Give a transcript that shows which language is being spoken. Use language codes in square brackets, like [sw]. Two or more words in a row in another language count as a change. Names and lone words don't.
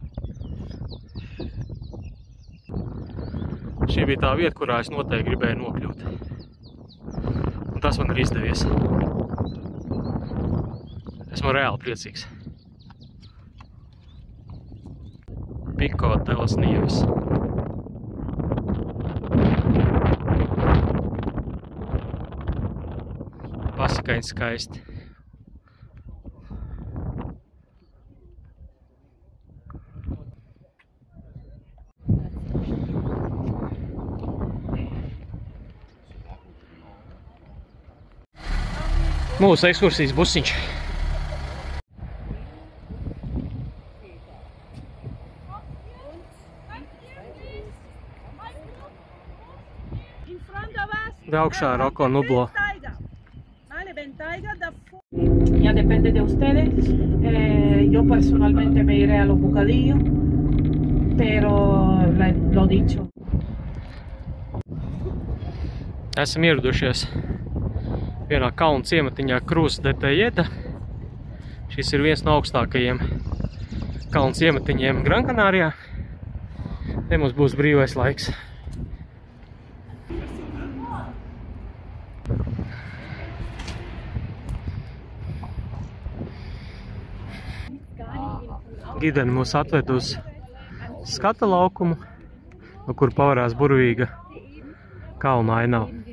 [lv] Šī bija tā vieta, kurā es noteikti gribēju nokļūt. Un tas man ir izdevies. Esmu reāli priecīgs. Pico de las Nieves. Pasakaini skaisti. Mūsu ekskursijas busiņš. Augšā Roko Nublo. [es] Ya depende de ustedes. Yo personalmente me iré a los bocadillos, pero lo dicho. [lv] Esam ieradušies vienā kalnu ciematiņā Cruz de Telleda. Šis ir viens no augstākajiem kalnu ciematiņiem Grankanārijā. Te mums būs brīvais laiks. Gideni mūs atved uz skata laukumu, no kur pavarās burvīga kalna ainava.